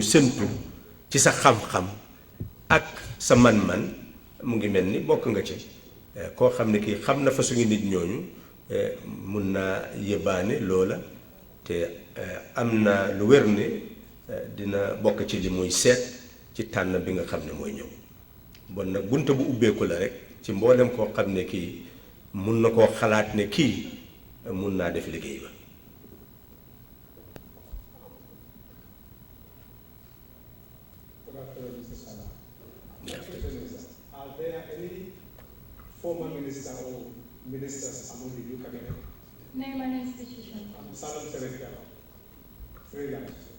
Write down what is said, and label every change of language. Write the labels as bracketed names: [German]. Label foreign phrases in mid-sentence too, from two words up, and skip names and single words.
[Wolof] séntu ci sa xam-xam ak sa man-man mu ngi mel ni bokk nga ci koo xam ne kii xam na fa suñu nit ñooñu mun naa yëbaane loola te am na lu wér ne dina bokk ci li muy seet ci tànn bi nga xam ne mooy ñëw bon nag bunte bu ubbeeku la rek ci mboolem koo xam ne kii mun na koo xalaat ne kii mun naa def liggéey ba. [English] Are there any former minister or ministers among the new cabinet? Name and institution. Salam Serekya, freelance.